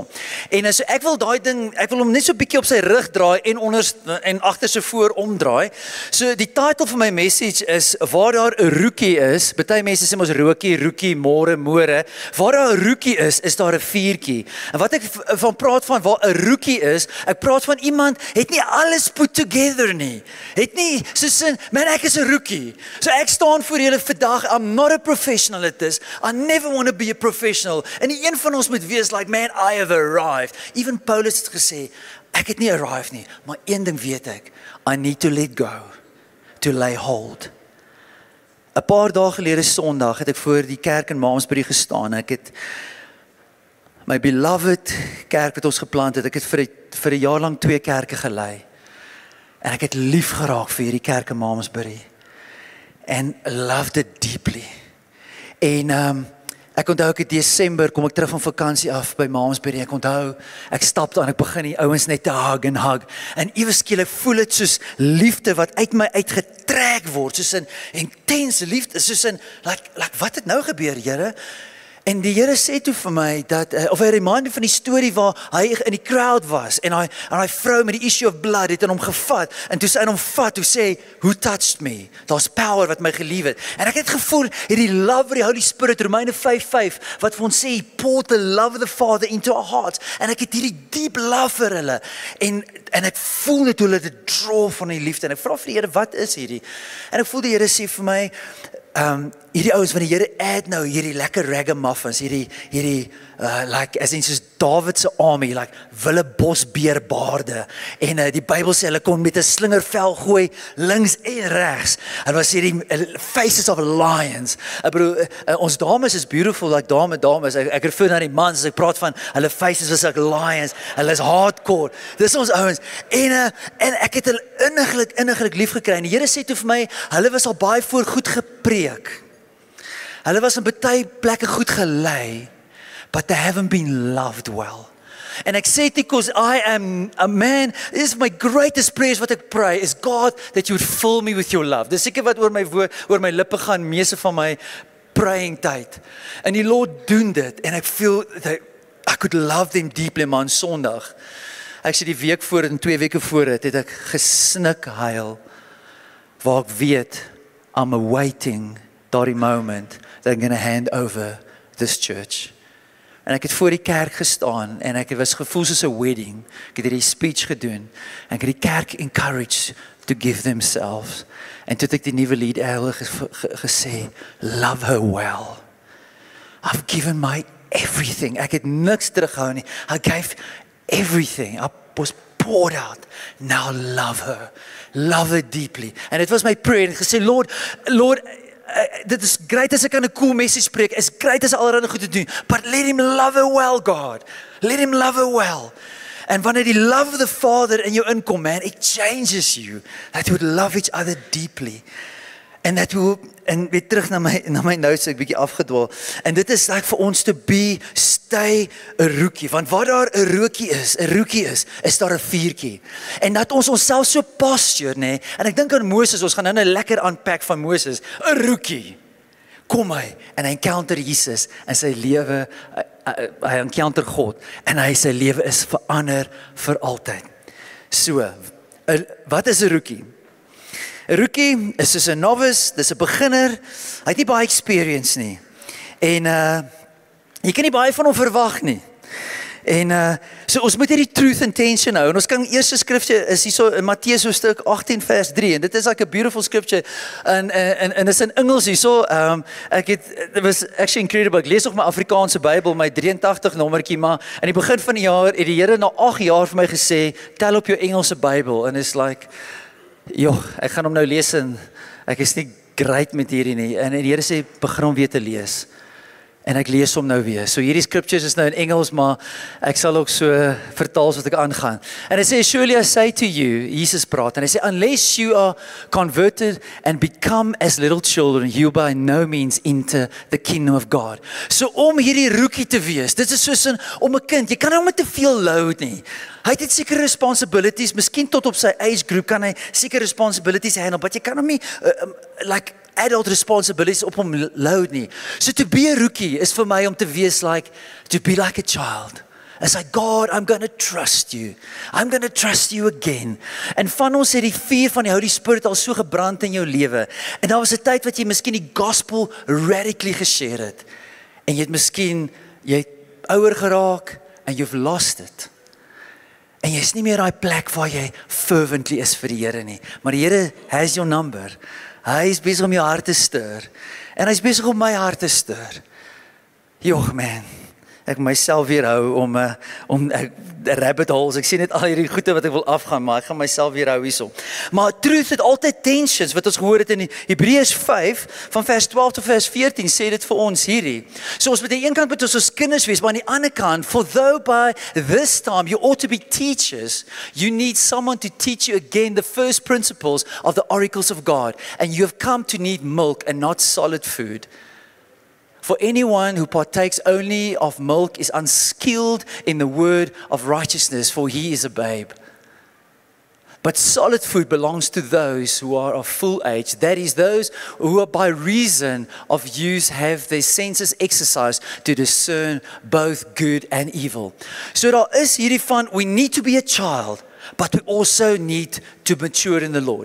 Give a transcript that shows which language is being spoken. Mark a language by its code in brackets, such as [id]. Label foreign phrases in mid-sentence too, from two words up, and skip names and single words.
[af] En so ek wil hom net so bietjie op sy rug draai en agter sy voor omdraai. So die title van my message is waar daar 'n rookie is. Party mense sê mos rookie, môre. Waar daar 'n rookie is daar 'n vuurtjie. En wat ek van praat van waar 'n rookie is, ek praat van iemand het nie alles [en] put together [af] nie. Het nie soos man, ek is 'n rookie. So ek staan voor julle vandag. [en] I'm not a professional at this. I never want to be a professional. [af] En die een van ons moet wees [en] like, man, I have arrived. [af] Even Paulus het gesê, ek het nie arrived nie, maar een ding weet ek. [en] I need to let go, to lay hold. [af] 'n Paar dae gelede Sondag het ek voor die kerk in Malmesbury gestaan. Ek het my beloved kerk wat ons geplant het, ek het vir 'n jaar lank 2 kerke gelei. En ek het lief geraak vir hierdie kerk in Malmesbury. [en] And loved it deeply. [af] En ek onthou ek in Desember kom ek terug van vakansie af by Malmesbury. Ek onthou, ek stap daar en ek begin die ouens net te hug. En ewe skielik voel dit soos liefde wat uit my uitgetrek word, soos 'n intense liefde, soos 'n like wat het nou gebeur, Here? En die Here sê toe vir my dat of hy remind van die storie waar hy in die crowd was en hy vrou met die [en] issue of blood [af] het hom gevat en toe sy hom vat, toe sê [en] who touched me? [af] Daar's power wat my gelief het. En ek het gevoel hierdie [en] love of the Holy Spirit, Romeine 5:5 [af] wat vir ons sê [en] he poured the love of the Father into our hearts. [af] En ek het hierdie [en] deep love [af] vir hulle en ek voel net hoe dit draw van die liefde en ek vra vir die Here, wat is hierdie? En ek voel die Here sê vir my hierdie ouens van die Here add nou hierdie lekker ragamuffins, hierdie [en] like as in [af] soos Dawid se army, like willebosbeerbaarde en die Bybel sê hulle kon met 'n slingervel gooi links en regs. En was hierdie [en] faces of lions. [af] Ek bedoel ons dames is [en] beautiful like [af] dames. Ek refer na die mans as ek praat van hulle [en] faces was like lions. [af] Hulle is hardcore. Dis ons ouens. En ek het hulle inniglik lief gekry. En die Here sê toe vir my, hulle was al baie voor goed gepreek. Hulle was in baie plekke goed gelei, [en] but they haven't been loved well. [af] En ek sê dit [en] because I am a man, this is my greatest prayers [af] wat ek [en] pray, is God that you would fill me with your love. [af] Dis seker wat oor my lippe gaan, meeste van my praying tyd. En die Lord doen dit, en ek [en] feel that I could love them deeply, [af] man, Sondag. Ek sê die week voor en 2 weke voor het ek gesnik huil, waar ek weet, [en] I'm awaiting daardie moment that I'm going to hand over this church. [af] En ek het voor die kerk gestaan en ek was gevoel soos 'n wedding. Ek het hierdie speech gedoen en ek het die kerk encouraged [en] to give themselves. [af] En toe het ek die nuwe lead gesê, [en] love her well. I've given my everything. [af] Ek het niks terughou nie. [en] I gave everything. I was poured out. Now love her. Love her deeply. And it was my prayer. [af] En ek gesê, Lord, dit is great as ek kan 'n [en] cool message [af] spreek, is great as allerhande goed te doen, [en] but let him love her well, God. Let him love her well. [af] En wanneer die [en] love of the Father [af] in jou inkom, man, [en] it changes you. That you would love each other deeply. [af] En dat en weer terug na my notes, ek bietjie afgedwaal. En dit is like vir ons [en] to stay [af] 'n rookie, want waar daar 'n rookie is daar 'n vuurtjie. En dat ons onsself so posture, nê? En ek dink aan Moses, ons gaan nou 'n lekker unpack van Moses, 'n rookie. Kom hy en hy encounter Jesus en sy lewe, hy encounter God en sy lewe is verander vir altyd. So, wat is 'n rookie? 'n Rookie is soos 'n novice, dis 'n beginner. Hy het nie baie experience nie. En jy kan nie baie van hom verwag nie. En so ons moet hierdie [en] truth and tension [af] hou. En ons kan eerste skrifgie is hierso in Matteus hoofstuk 18 vers 3 en dit is [en] like a beautiful scripture. [af] En is in Engels hierso. It was actually incredible. Ek lees nog my Afrikaanse Bybel, my 83 nommertjie, maar aan die begin van die jaar het die Here na 8 jaar vir my gesê, tel op jou Engelse Bybel en is like ek gaan hom nou lees en ek is nie great met hierdie nie. En die Here sê, begin hom weer te lees. En ek lees hom nou weer. So hierdie scriptures is nou in Engels, maar ek sal ook so vertaal as wat ek aangaan. [en] And it says, surely I say to you, [af] Jesus praat, and hy sê, [en] unless you are converted and become as little children, you by no means enter the kingdom of God. [af] So om hierdie rookie te wees, dit is soos om 'n kind, jy kan hom nie te veel load nie. Hy het sekere responsibilities, miskien tot op sy age group kan hy sekere responsibilities [en] handle, but [af] jy kan hom nie [en] like adult responsibilities [af] op hom load nie. [en] So to be a rookie [af] is vir my om te wees [en] like, to be like a child. It's like, God, I'm going to trust you. I'm going to trust you again. [af] En van ons het die vuur van die Holy Spirit al so gebrand in jou lewe. En daar was 'n tyd wat jy miskien die [en] gospel radically [af] geshare het. En jy het miskien, jy het ouer geraak en [en] you've lost it. [af] En jy is nie meer daai plek waar jy fervently is vir die Here nie. Maar die Here [en] has your number. [af] Hy is besig om jou hart te stuur. En hy is besig om my hart te stuur. Joh man, ek myself weerhou om [en] rabbit holes. [af] Ek sien net al hierdie goeie wat ek wil afgaan, maar ek gaan myself weerhou hierso. Maar truth het altyd tensions, wat ons gehoor het in Hebreërs 5 van vers 12 tot vers 14 sê dit vir ons hierdie. So ons moet aan die een kant met ons kinders wees, maar aan die ander kant, [en] for though by this time you ought to be teachers, you need someone to teach you again the first principles of the oracles of God, and you have come to need milk and not solid food. For anyone who partakes only of milk is unskilled in the word of righteousness, for he is a babe. But solid food belongs to those who are of full age, that is, those who are by reason of use have their senses exercised to discern both good and evil. [af] So daar is hierdie van, [en] we need to be a child, but we also need to mature in the Lord.